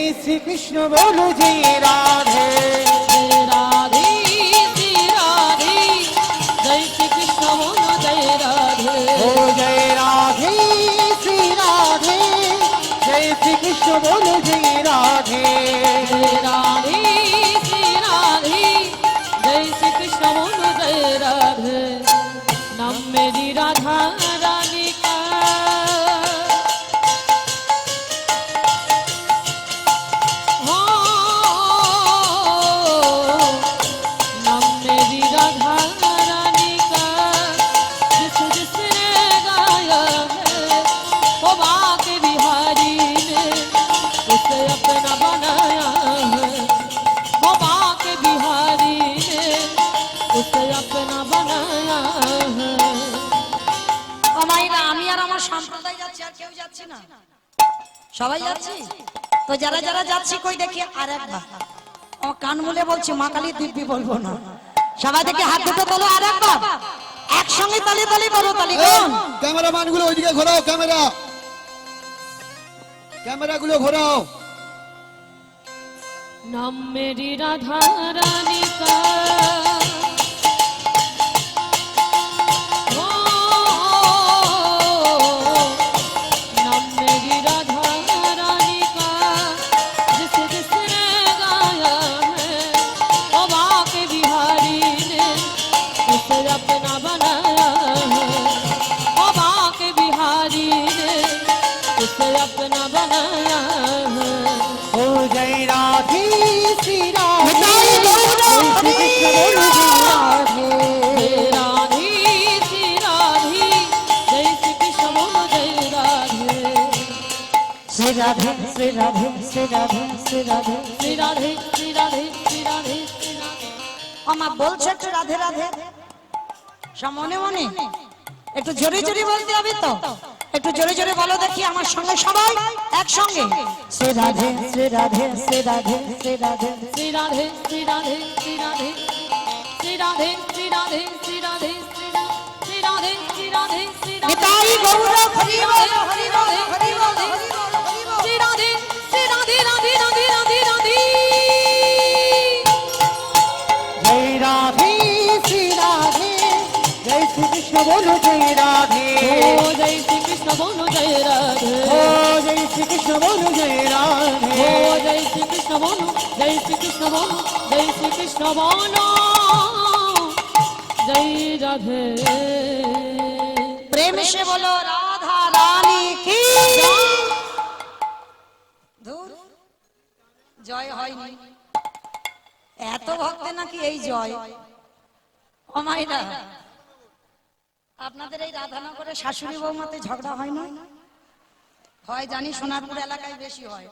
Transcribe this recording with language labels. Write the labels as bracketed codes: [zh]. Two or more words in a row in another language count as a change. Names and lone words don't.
[hi] श्री कृष्ण बोलो जय राधे जय राधे श्री राधे जय श्री कृष्ण बोलो जय राधे ओ जय राधे श्री राधे जय श्री कृष्ण बोलो जय राधे जय राधे श्री राधे जय श्री कृष्ण बोलो जय राधे। नाम मेरी राधा रानी का हो, नाम मेरी राधा रानी का जिस जिसने गाया है वो बाके बिहारी ने उसे अपना बनाया है, वो बाके बिहारी ने उसे अपना बनाया है। [bn] আমাইরা আমি আর আমার সম্প্রদায় যাচ্ছি, আর কেউ যাচ্ছে না, সবাই যাচ্ছি। তো যারা যারা যাচ্ছি কই দেখি আর একবার আমার কান মুলে বলছি, মা কালী দিব্যি বলবো না। সবাই দেখি হাত দুটো তোলো, আর একবার একসঙ্গে তালি তালি বলো, তালি কোন ক্যামেরাম্যান গুলো ওইদিকে ঘোরাও, ক্যামেরা গুলো ঘোরাও। [hi] नाम मेरी राधा रानी का हो, नाम मेरी राधा रानी का जिस जिसने गाया है वो बाके बिहारी ने उसे अपना बनाया है, वो बाके बिहारी ने उसे अपना बनाया है। ओ जय राधे श्री राधे जय श्री कृष्ण बोलो जय राधे जय राधे श्री राधे जय श्री कृष्ण बोलो जय राधे [bn] শ্রী রাধে শ্রী রাধে শ্রী রাধে শ্রী রাধে [hi] श्री राधे श्री राधे श्री राधे श्री राधे। [bn] আমার বলছে একটু রাধে রাধে, সব মনে মনে একটু জোরে জোরে বলতে হবে তো, একটু জোরে জোরে বলো দেখি আমার সঙ্গে সবাই একসঙ্গে। শ্রী রাধে শ্রী রাধে শ্রী রাধে শ্রী রাধে [hi] श्री राधे श्री राधे श्री राधे श्री राधे श्री राधे श्री राधे श्री राधे श्री राधे श्री राधे [bn] নিতাই গৌর হরি বল হরি বল হরি বল হরি বল হরি বল। [hi] श्री राधे श्री राधे राधे राधे राधे राधे जय राधे श्री राधे जय श्री कृष्ण बोलो जय राधे ओ जय श्री कृष्ण बोलो जय राधे ओ जय श्री कृष्ण बोलो जय राधे ओ जय श्री कृष्ण बोलो जय श्री कृष्ण बोलो जय श्री कृष्ण बोलो जय राधे। प्रेम से बोलो राधा रानी की [bn] ধুর, জয় হয়নি, এত ভক্তে নাকি এই জয়। ও মাইরা, আপনাদের এই রাধানগরে শাশুড়ি বৌমাতে ঝগড়া হয় না? হয় জানি, সোনারপুর এলাকায় বেশি হয়।